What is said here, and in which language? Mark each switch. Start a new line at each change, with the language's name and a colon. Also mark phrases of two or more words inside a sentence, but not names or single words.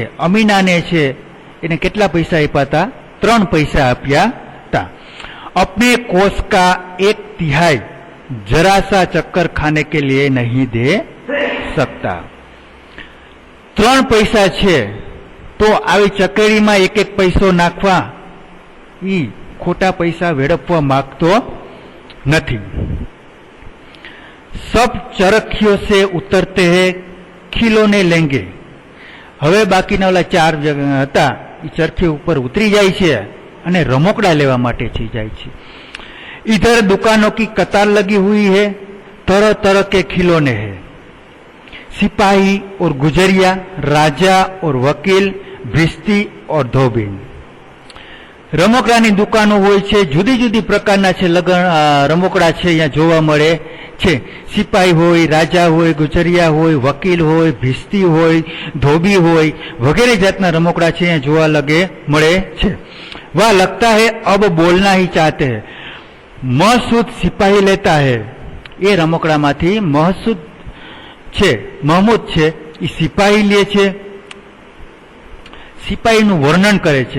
Gujarati: અમીના ને છે એને કેટલા પૈસા આપ્યા થા? 3 પૈસા આપ્યા થા।
Hindi: अपने कोष का 1/3 जरा सा चक्कर खाने के लिए नहीं दे सकता।
Gujarati: 3 પૈસા છે તો આવી ચકેડીમાં 1-1 पैसो નાખવા ઈ ખોટા પૈસા વેડફવા માગતો નહીં।
Hindi: सब चरखियों से उतरते हैं, खिलौने लेंगे।
Gujarati: હવે બાકીના ઓલા 4 હતા ઈ ચરખી ઉપર ઉતરી જાય છે અને રમકડા લેવા માટે છી જાય છે।
Hindi: इधर दुकानों की कतार लगी हुई है, तरह तरह के खिलौने हैं। सिपाही और गुजरिया, राजा और वकील, भिस्ती और धोबीन।
Gujarati: રમકડાની દુકાનો હોય છે, જુદી જુદી પ્રકારના છે રમકડા છે અહીંયા જોવા મળે છે। સિપાહી હોય, રાજા હોય, ગુજરિયા હોય, વકીલ હોય, ભિસ્તી હોય, ધોબી હોય વગેરે જાતના રમકડા છે અહીંયા જોવા મળે છે।
Hindi: वह लगता है अब बोलना ही चाहते हैं। महसूद सिपाही लेता है।
Gujarati: યે રમકડામાંથી મહસૂદ છે, મહમૂદ છે ઈ સિપાહી લે છે। સિપાહીનું વર્ણન કરે છે।